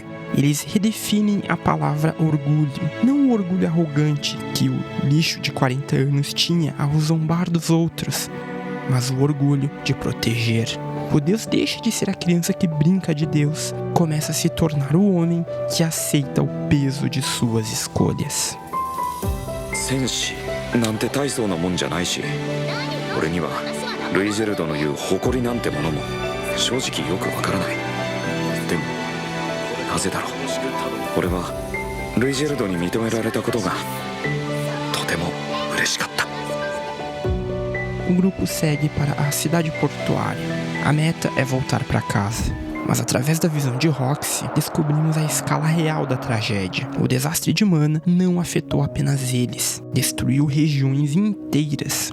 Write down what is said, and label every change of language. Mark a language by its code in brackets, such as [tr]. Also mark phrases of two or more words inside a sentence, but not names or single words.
[pt] Eles redefinem a palavra orgulho, não o orgulho arrogante que o lixo de 40 anos tinha ao zombar dos outros, mas o orgulho de proteger. Rudeus deixa de ser a criança que brinca de Deus, começa a se tornar o homem que aceita o peso de suas escolhas. [ja] 戦士なんて大層なもんじゃないし、俺にはルイジェルドの言う誇りなんてものも正直よくわからない。でもなぜだろう。俺はルイジェルドに認められたことがとても嬉しかった。 [pt] O grupo segue para a cidade portuária. A meta é voltar para casa. Mas através da visão de Roxy, descobrimos a escala real da tragédia. O desastre de Mana não afetou apenas eles. Destruiu regiões inteiras.